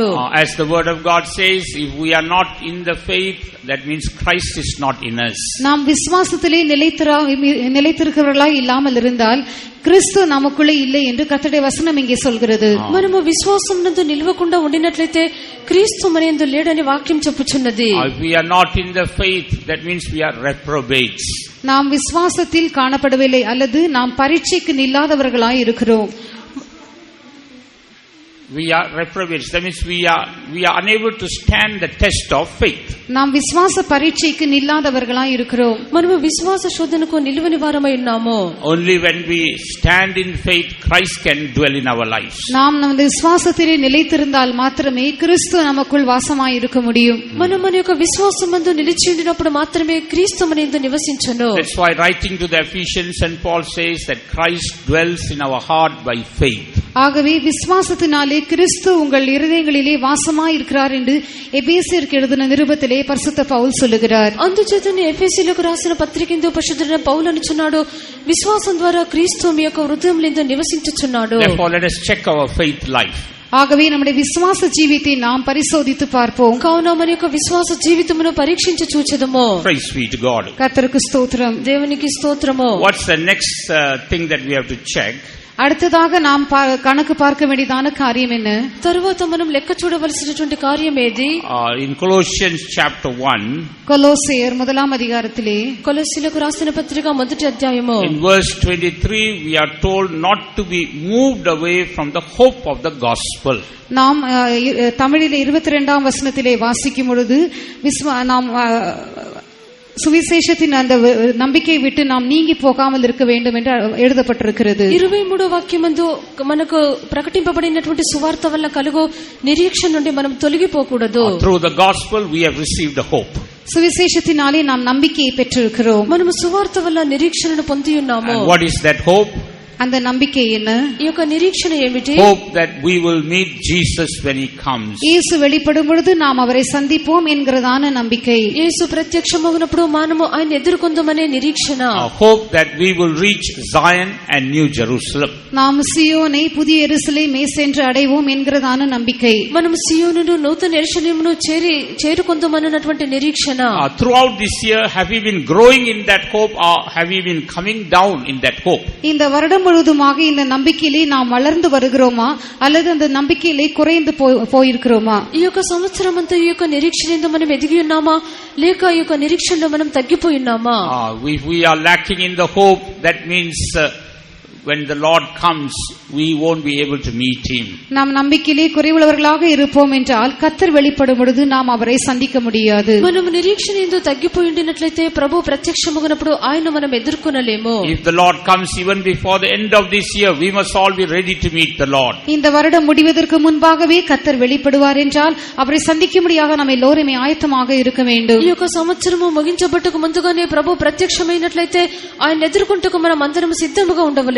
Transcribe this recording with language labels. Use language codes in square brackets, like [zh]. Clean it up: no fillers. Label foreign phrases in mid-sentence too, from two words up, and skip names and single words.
[en] As the word of God says, if we are not in the faith, that means Christ is not in us. [ta] நாம் விசுவாசத்திலே நிலைத்திருக்கிறவர்களாய் இல்லாமல் இருந்தால் கிறிஸ்து நமக்குள்ளே இல்லை என்று கர்த்தருடைய வசனம் இங்கே சொல்கிறது. [te] మనము విశ్వాసం నందు నిలవకుండా ఉండినట్లయితే క్రీస్తు మనయందు లేడని వాక్యం చెప్పుచున్నది. [en] If we are not in the faith, that means we are reprobates. [ta] நாம் விசுவாசத்தில் காணப்படவில்லை அல்லது நாம் பரீட்சைக்கு நில்லாதவர்களாய் இருக்கிறோம். [en] We are reprobates. That means we are unable to stand the test of faith. [ta] நாம் விசுவாச பரீட்சைக்கு நில்லாதவர்களாய் இருக்கிறோம். [te] మనము విశ్వాస శోధనకు నిలువని వారమై ఉన్నాము. [en] Only when we stand in faith, Christ can dwell in our lives. [ta] நாம் நமது விசுவாசத்திலே நிலைத்திருந்தால் மாத்திரமே கிறிஸ்து நமக்குள் வாசமாய் இருக்க முடியும். [te] మనం మన యొక్క విశ్వాసమందు నిలిచి ఉండినప్పుడు మాత్రమే క్రీస్తు మనయందు నివసించును. [en] That's why writing to the Ephesians, St. Paul says that Christ dwells in our heart by faith. [ta] ஆகவே விசுவாசத்தினாலே கிறிஸ்து உங்கள் இருதயங்களிலே வாசமாய் இருக்கிறார் என்று எபேசியருக்கு எழுதின நிருபத்திலே பரிசுத்த பவுல் சொல்லுகிறார். [te] అందుచేతనే ఎఫెసీయులకు రాసిన పత్రికందు పరిశుద్ధుడైన పౌలు అనుచున్నాడు, విశ్వాసం ద్వారా క్రీస్తు మీ యొక్క హృదయములందు నివసించుచున్నాడు. [en] Therefore let us check our faith life. [ta] ஆகவே நம்முடைய விசுவாச ஜீவித்தை நாம் பரிசோதித்து பார்ப்போம். [te] కావున మన యొక్క విశ్వాస జీవితమును పరీక్షించి చూచెదము. [en] Praise be to God. [ta] கர்த்தருக்கு ஸ்தோத்திரம். [te] దేవునికి స్తోత్రము. [en] What's the next thing that we have to check? [ta] அடுத்ததாக நாம் கணக்கு பார்க்க வேண்டியதான காரியம் என்ன? [te] తరువాత మనం లెక్క చూడవలసినటువంటి కార్యం ఏది? [en] In Colossians chapter 1, [ta] கொலோசியர் 1ஆம் அதிகாரத்திலே [te] కొలస్సీలకు రాసిన పత్రిక 1వ అధ్యాయము [en] in verse 23 we are told not to be moved away from the hope of the gospel. [ta] நாம் தமிழிலே 22ஆம் வசனத்திலே வாசிக்கும் பொழுது நாம் சுவிசேஷத்தின் அந்த நம்பிக்கையை விட்டு நாம் நீங்கி போகாமல் இருக்க வேண்டும் என்று எழுதப்பட்டிருக்கிறது. [te] 23వ వాక్యమందు మనకు ప్రకటింపబడినటువంటి సువార్త వల్ల కలుగు నిరీక్షణ నుండి మనం తొలగిపోకూడదు. [en] Through the gospel we have received a hope. [ta] சுவிசேஷத்தினாலே நாம் நம்பிக்கையை பெற்றிருக்கிறோம். [te] మనము సువార్త వల్ల నిరీక్షణను పొంది ఉన్నాము. [en] And what is that hope? [ta] அந்த நம்பிக்கை என்ன? [te] ఈ యొక్క నిరీక్షణ ఏమిటి? [en] Hope that we will meet Jesus when he comes. [ta] இயேசு வெளிப்படும் பொழுது நாம் அவரை சந்திப்போம் என்கிறதான நம்பிக்கை. [te] యేసు ప్రత్యక్షమగునప్పుడు మనము ఆయన ఎదుర్కొందామనే నిరీక్షణ. [en] Hope that we will reach Zion and New Jerusalem. [ta] நாம் சியோனை புதிய எருசலேமை சென்று அடைவோம் என்கிறதான நம்பிக்கை. [te] మనం సియోనును నూతన యెరూషలేమును చేరుకొందామన్నటువంటి నిరీక్షణ. [en] Throughout this year, have we been growing in that hope, or have we been coming down in that hope? [ta] இந்த வருடம் முழுவதுமாக இந்த நம்பிக்கையிலே நாம் வளர்ந்து வருகிறோமா அல்லது அந்த நம்பிக்கையிலே குறைந்து போயிருக்கிறோமா? [te] ఈ యొక్క సంవత్సరం అంతా ఈ యొక్క నిరీక్షణలో మనం ఎదిగి ఉన్నామా లేక ఈ యొక్క నిరీక్షణలో మనం తగ్గిపోయి ఉన్నామా? [en] If we are lacking in the hope, that means when the Lord comes, we won't be able to meet him. [ta] நாம் நம்பிக்கையிலே குறைவுள்ளவர்களாக இருப்போம் என்றால் கர்த்தர் வெளிப்படும் பொழுது நாம் அவரை சந்திக்க முடியாது. [te] మనం నిరీక్షణ ఎందు తగ్గిపోయి ఉండినట్లయితే ప్రభు ప్రత్యక్షమగునప్పుడు ఆయన మనం ఎదుర్కొనలేము. [en] If the Lord comes even before the end of this year, we must all be ready to meet the Lord. [ta] இந்த வருடம் முடிவதற்கு முன்பாகவே கர்த்தர் வெளிப்படுவார் என்றால் அவரை சந்திக்கும்படியாக நாம் எல்லோரும் ஆயத்தமாக இருக்க வேண்டும். [te] ఈ యొక్క సంవత్సరము ముగించబట్టకు ముందుగానే ప్రభు ప్రత్యక్షమైనట్లయితే ఆయన ఎదుర్కొంటకు మనం అందరం సిద్ధముగా ఉండవలెను.